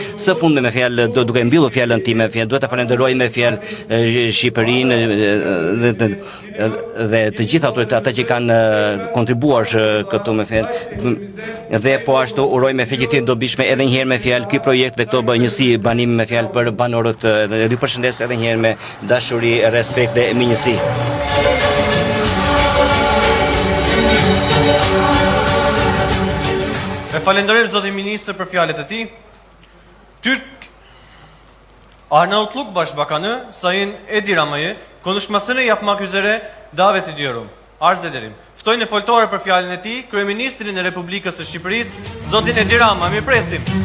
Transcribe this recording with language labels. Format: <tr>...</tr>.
<sq>Së fundmi me fjalë duke mbyllur fjalën time, duhet ta falenderoj me fjalë Shqipërinë dhe të gjithë autoritetet që kanë kontribuar këtu me fjalë dhe po ashtu uroj me feqetim dobishme edhe një herë me fjalë ky projekt dhe këto njësi banimi me fjalë për banorët dhe ju përshëndes edhe një herë me dashuri, respekt dhe minjësi. E falenderojmë zotin ministër për fjalët e tij.</sq> <tr>Arnavutluk Başbakanı Sayın Edi Rama'yı konuşmasını yapmak üzere davet ediyorum. Arz ederim.</tr> <sq>Ftoj në foltore për fjalën e tij Kryeministrin e Republikës së Shqipërisë, zotin Edi Rama. Mirpresim.</sq>